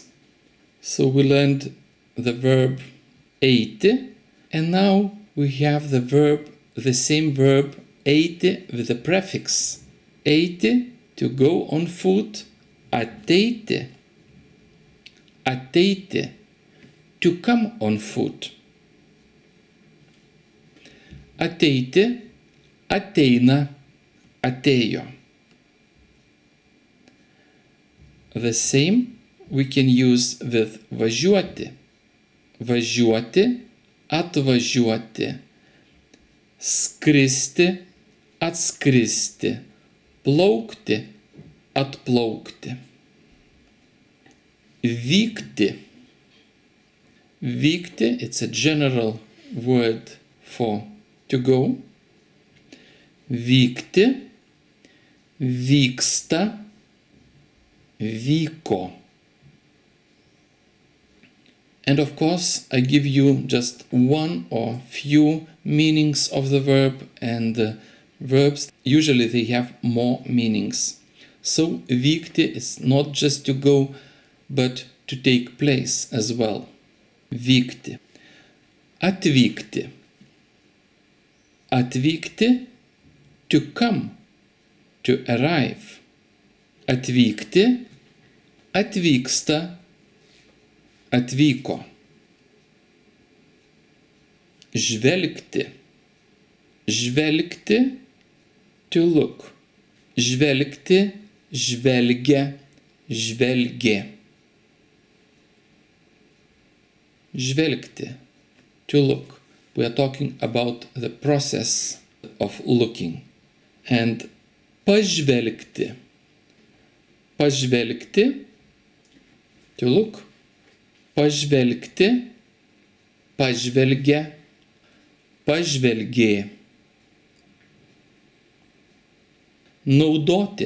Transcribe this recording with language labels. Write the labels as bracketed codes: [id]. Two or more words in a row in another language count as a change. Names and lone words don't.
[en] So we learned the verb eiti, and now we have the same verb eiti with a prefix. Eiti, to go on foot. Ateiti. Ateiti, to come on foot. [lt] Ateiti, ateina, atėjo. [en] The same we can use with važiuoti. [lt] Važiuoti, atvažiuoti. Skristi, atskristi. Plaukti, atplaukti. [en] Vykti. Vykti, it's a general word for to go. [lt] Vykti, vyksta, vyko. [en] And of course, I give you just one or few meanings of the verb, and the verbs, usually they have more meanings. So, vykti is not just to go, but to take place as well. [lt] Vykti. Atvykti. [en] Atvykti, to come, to arrive. [lt] Atvykti, atvyksta, atvyko. [en] Žvelgti. Žvelgti, to look. [lt] Žvelgti, žvelgia, žvelgė. [en] Žvelgti, to look. We are talking about the process of looking. And [lt] pažvelgti. Pažvelgti, [en] to look. [lt] Pažvelgti, pažvelgia, pažvelgė. Naudoti.